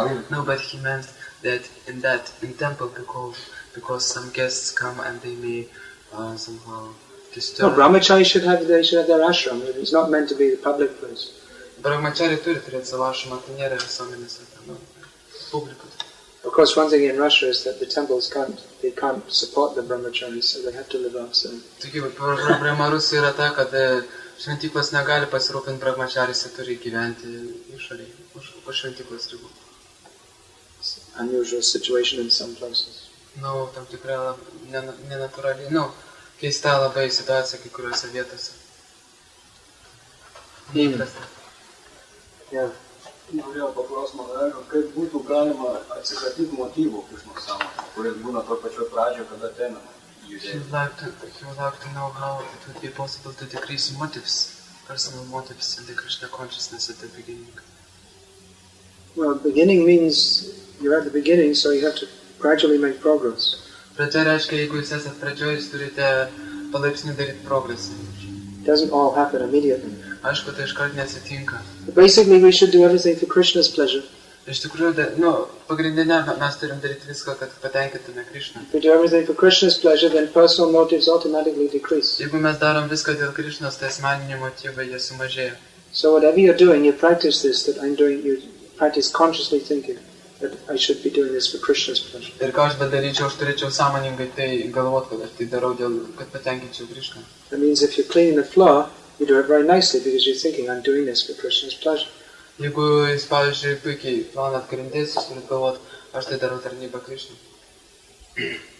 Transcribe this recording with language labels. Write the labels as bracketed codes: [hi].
[en] No, but he meant that in temple because some guests come and they may somehow disturb. No, brahmachari should have their ashram. It's not meant to be the public place. [lt] Brahmachari turi turėti savo ašramą, tai nėra visuomenės publikos. [en] Of course, one thing in Russia is that the temples can't support the brahmacharis, so they have to live outside. [lt] Taigi, problema Rusijoje yra ta, kad šventyklos negali pasirūpinti brahmacharis, jie turi gyventi išorėje, už šventyklos ribų. [en] Unusual situation in some places. [lt] Tam tikra nenatūrali, keista labai situacija kai kuriuose vietose. Neįprasta. [en] Yeah. [lt] Norėjau paklausti Madario, kaip būtų galima atsikratyti motyvų Krišnos sąmonę, kuris būna to pačio pradžio, kada ateinama judėti. [en] He would like to know how it would be possible to decrease personal motives in the Krishna consciousness at the beginning. Well, beginning means you're at the beginning, so you have to gradually make progress. [lt] Pradžia reiškia, jeigu jūs esat pradžioje, jūs turite palaipsniui daryti progresą. [en] It doesn't all happen immediately. [lt] Aišku, tai iškart neatsitinka. [en] But basically, we should do everything for Krishna's pleasure. [lt] Iš tikrųjų, pagrindinė, mes turim daryti viską, kad patenkintume Krishną. [en] If we do everything for Krishna's pleasure, then personal motives automatically decrease. [lt] Jeigu mes darom viską dėl Krishnos, tai asmeniniai motyvai jie sumažėja. [en] So whatever you're doing, you practice this, that I'm doing, you practice consciously thinking that I should be doing this for Krishna's pleasure. [lt] Ir ką aš bedaryčiau, aš turėčiau sąmoningai tai galvot, kad aš tai darau kad patenkinčiau Krishną. [en] That means if you're cleaning the floor, you do it very nicely because you're thinking, I'm doing this for Krishna's pleasure. [lt] Jeigu jūs, pavyzdžiui, puikiai plaunat grindis, jūs turit galvot, aš tai darau tarnybą Krishnai.